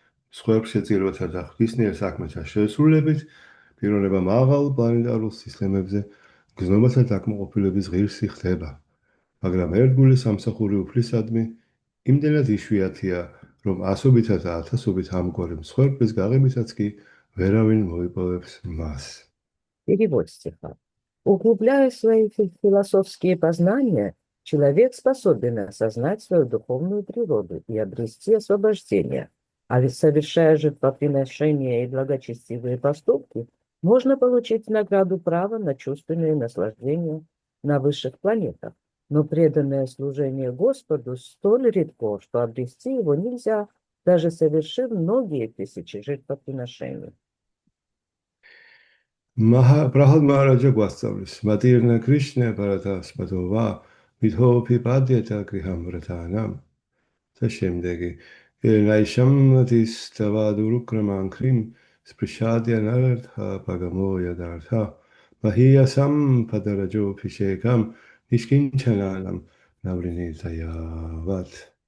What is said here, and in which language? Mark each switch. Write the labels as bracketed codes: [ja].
[ka] სხვებს შეწირვათა და ღვთისმიერ საქმეთა შესრულებით პიროვნება მაღალ პლანეტარულ სისტემებზე გზნობათა დაკმაყოფილების ღირსი ხდება. მაგრამ ერთგული სამსახური უფლისადმი იმდენად იშვიათია, რომ ასობითა და ათასობით ამგვარი მსხვერპლის გაღებითაც კი ვერავინ მოიპოვებს მას. [ru] Перевод стиха. Углубляя свои философские познания, человек способен осознать свою духовную природу и обрести освобождение. А ведь совершая жертвоприношения и благочестивые поступки, можно получить награду права на чувственные наслаждения на высших планетах. Но преданное служение Господу столь редко, что обрести его нельзя, даже совершив многие тысячи жертвоприношений. [sa] Прахад Махараджа [ka] გვასწავლის [sa] მატირნა კრიშნა პარათასპადოვა მითოფი პადიეტა გრიჰამ ვრთანამ და შემდეგი ნაიშამთის დავადურუკრამან კრიმ სპრიშადიან ართა პაგამოია დართა მაჰიასამ პადარაჯო ფიშეკამ ნიშკინჩანანამ ნავრინილთაიავად